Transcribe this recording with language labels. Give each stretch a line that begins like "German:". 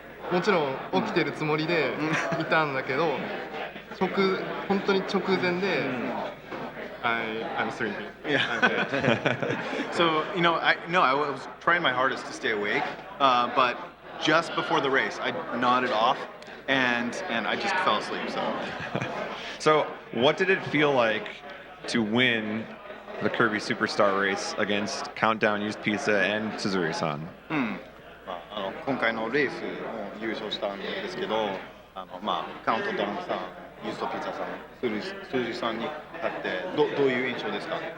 Japanese: もちろん起きてるつもりでいたんだけど、本当に直前で、
English: I'm sleeping. Yeah. So I was trying my hardest to stay awake, but just before the race, I nodded off, and I just fell asleep. So what did it feel like to win the Kirby Superstar race against Countdown Used Pizza and Suzuri-san?
Japanese: 今回のレースも優勝したんですけど、カウントダウンさん、ユーストピザさん、数字さんに勝ってどういう印象ですか？